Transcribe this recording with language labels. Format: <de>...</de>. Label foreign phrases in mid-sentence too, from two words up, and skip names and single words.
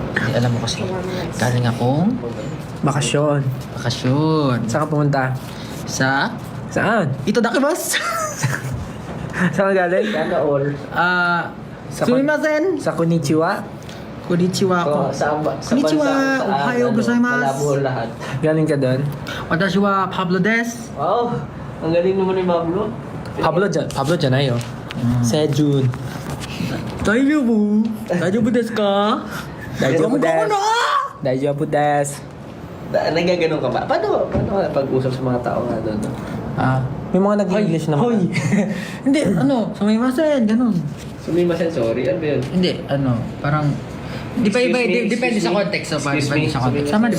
<tl>alam mo kasi, galing akong Bakasyon. bakasyon. Saan ka pumunta? Sa Saan? Itadakibas! Saan ka galing? Sumimasen! Sa Konnichiwa?</tl> <ja>こんにちは ko. こんにちは！おはようございます!</ja> <tl>Malabo lahat. Galing ka doon?</tl> <ja>Watashi wa Pablo des.</ja> <tl>Wow! Ang galing naman ni Pablo. Pablo Janayo. Sejun. Daijoubu!</tl> <ja>大丈夫ですか? 大丈夫です.</ja> <tl>na!</tl> <ja>大丈夫です.</ja> <tl>Nagaganon ka ba? Paano ka pag-usap sa mga tao nga doon? May mga nag-English naman. Hoy! Hindi, sumimasen, ganun. Sumimasen, sorry. Ano ba yun? Hindi, parang... Depende sa context. Depende sa context. Sama, di ba?</tl>